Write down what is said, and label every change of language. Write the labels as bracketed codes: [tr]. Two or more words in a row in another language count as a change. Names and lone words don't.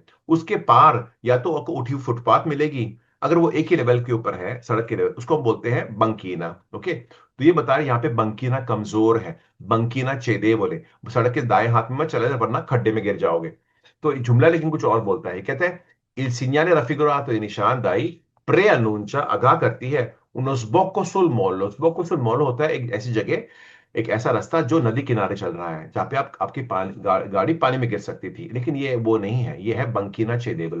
[hi] उसके पार या तो आपको उठी हुई फुटपाथ मिलेगी, अगर वो एक ही लेवल के ऊपर है, सड़क के लेवल, उसको हम बोलते हैं बंकीना। ओके, तो ये बता रहे हैं यहाँ पे बंकीना कमजोर है, [it] banchina cede [hi] बोले, सड़क के दाएं हाथ में मत चले वरना खड्डे में गिर जाओगे। तो ये जुमला लेकिन कुछ और बोलता है, कहते हैं [it] il segnale raffigurato e [hi] निशान दाई preannuncia आगाह करती है [it] uno sbocco sul mollo। sbocco sul mollo [hi] होता है एक ऐसी जगह, एक ऐसा रास्ता जो नदी किनारे चल रहा है, जहाँ पे आपकी गाड़ी पानी में गिर सकती थी, लेकिन ये वो नहीं है, ये है [it] banchina cedevole.